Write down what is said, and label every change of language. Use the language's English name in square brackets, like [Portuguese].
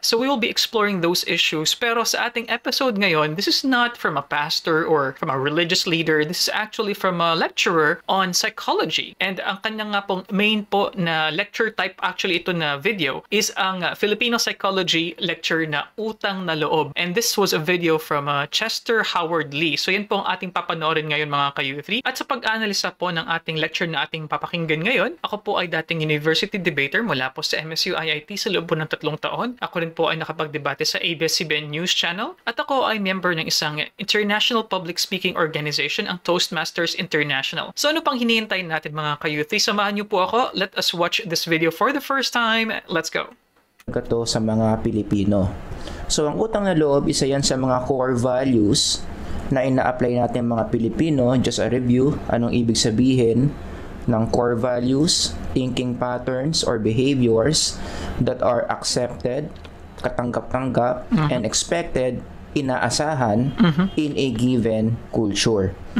[English] So we will be exploring those issues. [Filipino] Pero sa ating episode ngayon, [English] this is not from a pastor or from a religious leader. This is actually from a lecturer on psychology. [Filipino] And ang kanya nga pong main po na lecture type, [English] actually [Filipino] ito na video, [English] is ang Filipino psychology lecture na Utang na Loob. And this was a video from Chester Howard Lee. [Filipino] So yan po ang ating papanoorin ngayon mga ka-U3. At sa pag-analisa po ng ating lecture na ating papakinggan ngayon, ako po ay dating university debater mula po sa MSU IIT sa loob po ng 3 taon. Ako rin po ay nakapagdebate sa ABS-CBN News Channel. At ako ay member ng isang international public speaking organization, ang Toastmasters International. So ano pang hinihintay natin mga ka-U3? Samahan niyo po ako. [English] Let us watch this video for the first time. Let's go! [Filipino] Ito sa mga Pilipino. So ang utang na loob, isa yan sa mga core values na ina-apply natin mga Pilipino. [English] Just a review, [Filipino] anong ibig sabihin ng [English] core values, thinking patterns or behaviors that are accepted, [Filipino] katanggap-tanggap, [English] and expected, [Filipino] inaasahan [English] in a given culture.